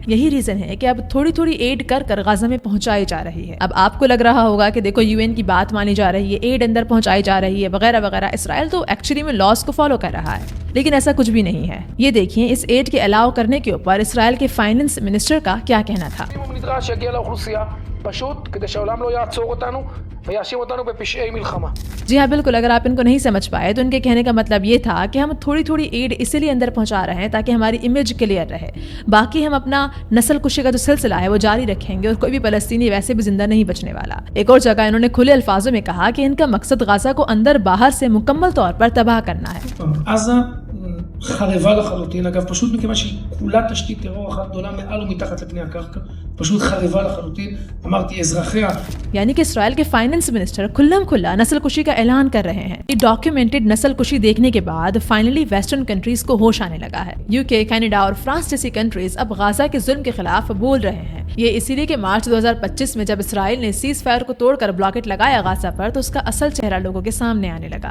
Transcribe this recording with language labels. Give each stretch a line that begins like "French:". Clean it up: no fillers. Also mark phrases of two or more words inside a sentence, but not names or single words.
Urdu: یہی ریزن ہے کہ اب تھوڑی تھوڑی ایڈ کر غزہ میں پہنچائی جا رہی ہے۔ اب آپ کو لگ رہا ہوگا کہ دیکھو UN کی بات مانی جا رہی ہے، ایڈ اندر پہنچائی جا رہی ہے وغیرہ وغیرہ، اسرائیل تو ایکچولی میں لاس کو فالو کر رہا ہے، لیکن ایسا کچھ بھی نہیں ہے۔ یہ دیکھیں اس ایڈ کے الاؤ کرنے کے اوپر اسرائیل کے
English: finance minister
Urdu: کا کیا کہنا تھا۔
Hebrew: פשוט כדי שהעולם לא יעצור אותנו ויאשים אותנו בפשעי מלחמה۔
Urdu: جی ہاں بالکل، اگر آپ ان کو نہیں سمجھ پائے تو ان کے کہنے کا مطلب یہ تھا کہ ہم تھوڑی تھوڑی ایڈ اسی لیے اندر پہنچا رہے ہیں تاکہ ہماری
English: image clear
Urdu: رہے، باقی ہم اپنا نسل کشی کا جو سلسلہ ہے وہ جاری رکھیں گے اور کوئی بھی فلسطینی ویسے بھی زندہ نہیں بچنے والا۔ ایک اور جگہ انہوں نے کھلے الفاظوں میں کہا کہ ان کا مقصد غزہ کو اندر باہر سے مکمل طور پر تباہ کرنا ہے۔
Hebrew: עזה חרבה לחלוטין, אגב, פשוט מכיוון שהיא כולה תשתית טרור אחת גדולה מעל ומתחת לפני הקרקע, פשוט חרבה לחלוטין, אמרתי, אזרחיה.
Urdu: یعنی کہ اسرائیل کے
English: finance minister
Urdu: کھلم کھلا نسل کشی کا اعلان کر رہے ہیں۔ یہ ڈاکیومنٹڈ نسل کشی دیکھنے کے بعد
English: finally western countries
Urdu: کو ہوش آنے لگا ہے۔ UK، کینیڈا اور فرانس جیسی کنٹریز اب غزہ کے ظلم کے خلاف بول رہے ہیں۔ یہ اسی لیے کہ مارچ 2025 میں جب اسرائیل نے
English: cease fire
Urdu: کو توڑ کر بلاکٹ لگایا غزہ پر تو اس کا اصل چہرہ لوگوں کے سامنے آنے لگا۔